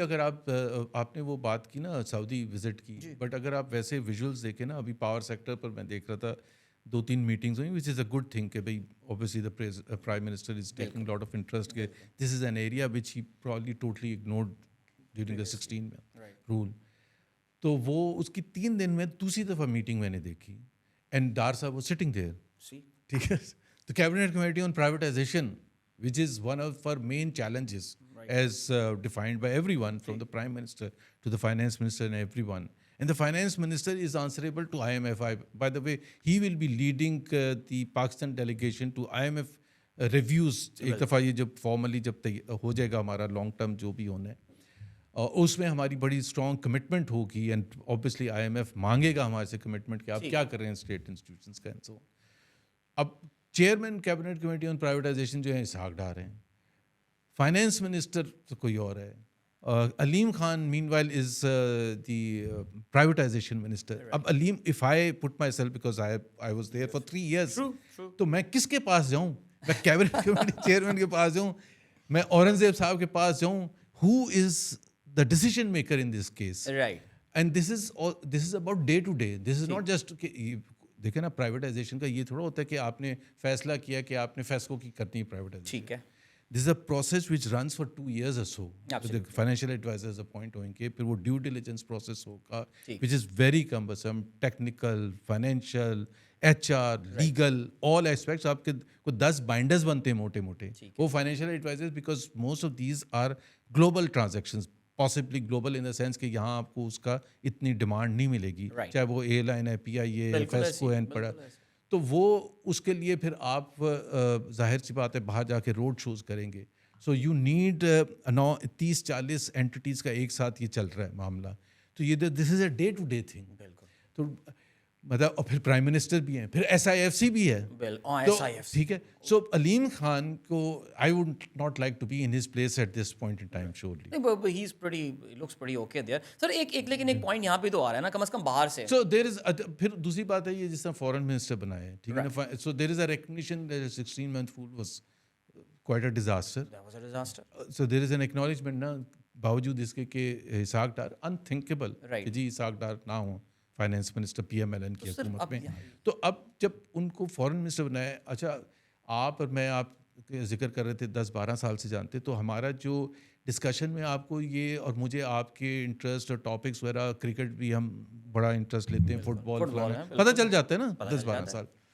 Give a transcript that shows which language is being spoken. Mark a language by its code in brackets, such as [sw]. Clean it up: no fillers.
[ur] اگر آپ نے وہ بات کی نا سعودی وزٹ کی, بٹ اگر آپ ویسے ویژولس دیکھیں نا, ابھی پاور سیکٹر پر میں دیکھ رہا تھا 2-3 میٹنگز ہوئی, [en] which is a good thing [ur] کہ بھائی [en] Obviously the prime minister is taking lot of interest کہ this is an area which he probably totally ignored during the 16 میں role. [ur] تو وہ اس کی 3 دن میں دوسری دفعہ میٹنگ میں نے دیکھی, [en] and Dar صاحب was sitting there, [ur] ٹھیک ہے. [en] تو cabinet committee on privatisation, which is one of our main challenges as defined by everyone from the Prime Minister to the Finance Minister and everyone. And the Finance Minister is answerable to IMF. By the way, he will be leading the Pakistan delegation to IMF reviews. [ur] ایک دفعہ یہ جب formally جب ہو جائے گا ہمارا long term جو بھی ہونا ہے, اس میں ہماری بڑی اسٹرانگ کمٹمنٹ ہوگی, اینڈ اوبیسلی IMF مانگے گا ہمارے سے کمٹمنٹ کہ آپ کیا کر رہے ہیں اسٹیٹ انسٹیٹیوشنس کا, [en] And so. [ur] اب chairman cabinet committee on privatisation جو ہیں اسحاق ڈار ہیں, فائنینس منسٹر تو کوئی اور ہے, علیم خان [en] Meanwhile is the privatisation minister. [ur] اب علیم, [en] if I put myself because I was there for 3 years, [ur] تو میں کس کے پاس جاؤں؟ میں کیبنٹ کمیٹی چیئرمین کے پاس جاؤں, میں اورنگزیب صاحب کے پاس جاؤں, [en] who is the decision maker in this case? Right. And this is about day to day. This is not just [ur] دیکھیں نا, پرائیویٹائزیشن کا یہ تھوڑا ہوتا ہے کہ آپ نے فیصلہ کیا کہ آپ نے فیسکو کی کرنی ہے پرائیویٹائزیشن, ٹھیک ہے. [en] This is a process which runs for 2 years or so. [ur] Financial advisers appoint ہوئیں گے, پھر وہ ڈیو ڈیلیجنس پروسیس ہوگا [en] which is very cumbersome, [ur] technical, financial, HR, legal, all aspects. آپ کے کو 10 بائنڈرز بنتے ہیں موٹے موٹے, وہ financial advisers, [en] because most of these are global transactions, possibly global in the sense [ur] کہ یہاں آپ کو اس کا اتنی ڈیمانڈ نہیں ملے گی, چاہے وہ اے لائن ہے, PIA, فیسکو ہے, پڑا. تو وہ اس کے لیے پھر آپ ظاہر سی بات ہے باہر جا کے روڈ شوز کریں گے. [en] so you need [ur] 30-40 اینٹیز کا ایک ساتھ یہ چل رہا ہے معاملہ. تو یہ [en] This is a day to day thing. [ur] تو مطلب, اور پھر پرائم منسٹر بھی ہیں, پھر SIFC بھی ہے, ٹھیک ہے. [en] سو علیم خان کو I would not like to be in his place at this point in time, surely. He's looks pretty okay there. [ur] Sir لیکن ایک پوائنٹ یہاں پہ تو آ رہا ہے نا, کم از کم باہر سے. [en] So there is [ur] پھر دوسری بات ہے یہ جس طرح فورن منسٹر بنایا ہے, ٹھیک ہے نا. [en] So there is a recognition that 16-month fool was quite a disaster. That was a disaster. So there is an acknowledgement [ur] نا, باوجود اس کے کہ اسحاق ڈار unthinkable کہ جی اسحاق ڈار نہ ہوں فائنینس منسٹر PMLN کی حکومت میں. تو اب جب ان کو فورن منسٹر بنایا, اچھا آپ اور میں, آپ ذکر کر رہے تھے 10-12 سال سے جانتے, تو ہمارا جو ڈسکشن میں آپ کو یہ, اور مجھے آپ کے انٹرسٹ اور ٹاپکس وغیرہ, کرکٹ بھی ہم بڑا انٹرسٹ لیتے ہیں, فٹ بال پتہ چل جاتا ہے نا 10-12 سال.